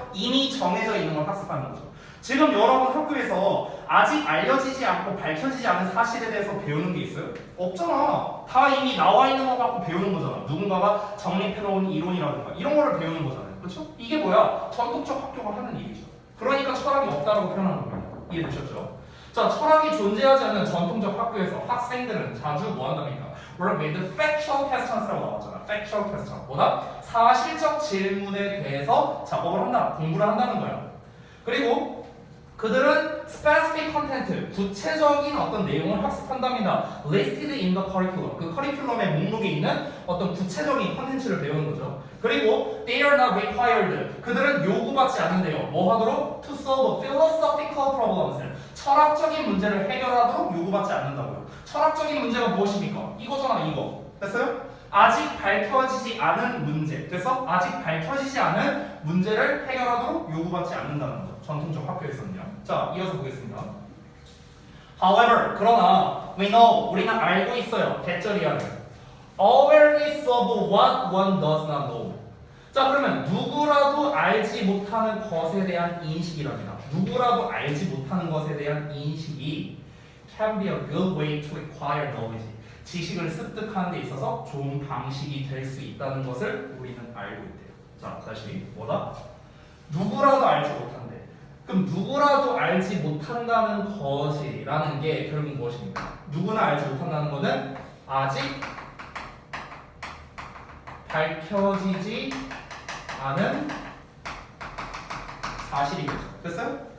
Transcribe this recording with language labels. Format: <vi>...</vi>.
<ko>이미 정해져 있는 걸 학습하는 거죠. 지금 여러분 학교에서 아직 알려지지 않고 밝혀지지 않은 사실에 대해서 배우는 게 있어요? 없잖아. 다 이미 나와 있는 거 갖고 배우는 거잖아. 누군가가 정립해놓은 이론이라든가 이런 거를 배우는 거잖아요. 그렇죠? 이게 뭐야? 전통적 학교가 하는 일이죠. 그러니까 철학이 없다라고 표현하는 겁니다. 이해되셨죠? 자, 철학이 존재하지 않는 전통적 학교에서 학생들은 자주 뭐 한답니까?</ko> <en>Work with factual questions</en> <ko>라고 나왔잖아.</ko> <en>factual question.</en> <ko>뭐다? 사실적 질문에 대해서 작업을 한다. 공부를 한다는 거야. 그리고 그들은</ko> <en>specific content,</en> <ko>구체적인 어떤 내용을 학습한답니다.</ko> <en>listed in the curriculum,</en> <ko>그 커리큘럼의 목록에 있는 어떤 구체적인 컨텐츠를 배우는 거죠. 그리고</ko> <en>they are not required,</en> <ko>그들은 요구받지 않는데요. 뭐 하도록?</ko> <en>to solve philosophical problems,</en> <ko>철학적인 문제를 해결하도록 요구받지 않는다고요. 철학적인 문제가 무엇입니까? 이거잖아, 이거. 됐어요? 아직 밝혀지지 않은 문제. 됐어? 아직 밝혀지지 않은 문제를 해결하도록 요구받지 않는다는 거죠. 전통적 학교에서는요. 자, 이어서 보겠습니다.</ko> <en>However,</en> <ko>그러나</ko> <en>we know,</en> <ko>우리는 알고 있어요. 개쩌리야는</ko> <en>awareness of what one does not know.</en> <ko>자, 그러면 누구라도 알지 못하는 것에 대한 인식이랍니다. 누구라도 알지 못하는 것에 대한 인식이</ko> <en>can be a good way to acquire knowledge.</en> <ko>지식을 습득하는 데 있어서 좋은 방식이 될 수 있다는 것을 우리는 알고 있대요. 자, 다시 뭐다? 누구라도 알지 못한대. 그럼 누구라도 알지 못한다는 것이라는 게 결국 무엇입니까? 누구나 알지 못한다는 것은 아직 밝혀지지 않은 사실이겠죠. 됐어요?</ko>